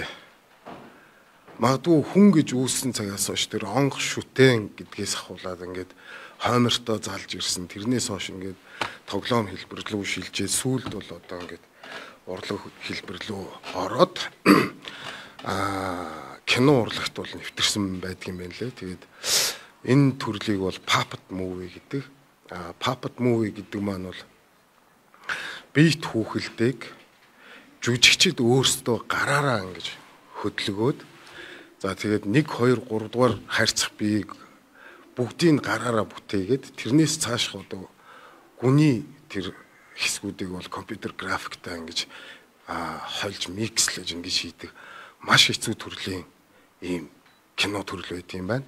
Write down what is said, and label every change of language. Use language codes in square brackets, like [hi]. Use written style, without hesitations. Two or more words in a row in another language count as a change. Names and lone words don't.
[mn] Магадгүй хүн гэж үүссэн цагаас хойш тэр онгох шүтэн гэдгээс ахуулаад ингээд хоймортой залж ирсэн. Тэрнээс хойш ингээд тоглоом хэлбэр рүү шилжээ. Сүүлд бол одоо ингээд урлаг хэлбэр рүү ороод кино урлагт бол нэвтэрсэн байдгийн байна лээ. Тэгээд энэ төрлийг бол [en] puppet movie [mn] гэдэг. [en] Puppet movie [mn] гэдэг маань бол биет хүүхэлдэйг жүжигчид өөрсдөө гараараа ингэж хөдөлгөөд за тэгээд 1 2 3 дугаар харьцах биеийг бүгдийг гараараа бүтээгээд тэрнээс цааш одоо гүний тэр хэсгүүдийг бол компьютер графиктай ингэж хольж микслэж ингэж хийдэг маш хэцүү төрлийн ийм кино төрөл байт юм байна.